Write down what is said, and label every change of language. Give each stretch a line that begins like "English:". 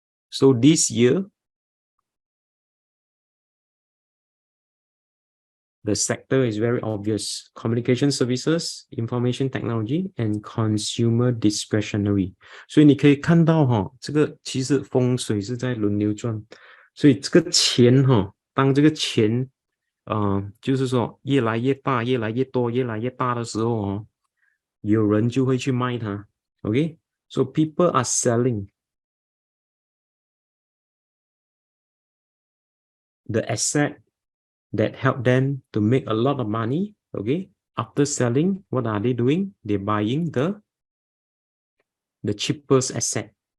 English: So this year, the sector is very obvious: communication services, information technology, and consumer discretionary.
Chinese: 所以你可以看到这个其实风水是在轮流转，所以这个钱当这个钱就是说越来越大、越来越多、越来越大的时候有人就会去卖它。
English: Okay, so people are selling the asset that help them to make a lot of money. Okay, after selling, what are they doing? They're buying the cheapest asset.